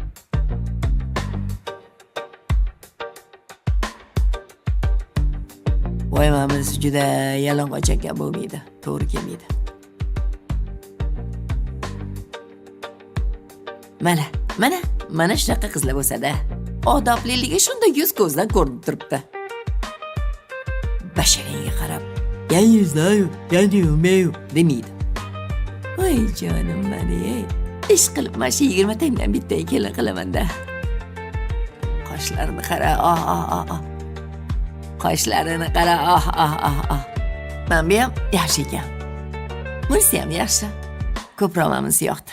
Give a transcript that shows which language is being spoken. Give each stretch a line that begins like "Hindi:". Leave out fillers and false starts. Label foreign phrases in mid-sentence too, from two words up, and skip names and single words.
Uzbek: Voy, mamasi juda yalang'och ekan, bo'lmaydi. To'g'ri kelmaydi. Mana shunaqa qizlar bo'lsa-da, odobliligi shunda yuz ko'zdan ko'rinib turibdi. Basharangga qarab,
Russian: "Я не знаю, я не умею" demaydi.
Uzbek: Voy jonim meni, ish qilib mana shu 20 tangdan bittaga kelin qilaman-da. Qoshlarini qara, Qoshlarini qara, Mana bu ham yaxshi ekan. Bunisi ham yaxshi. Ko'proq mamasi yoqdi.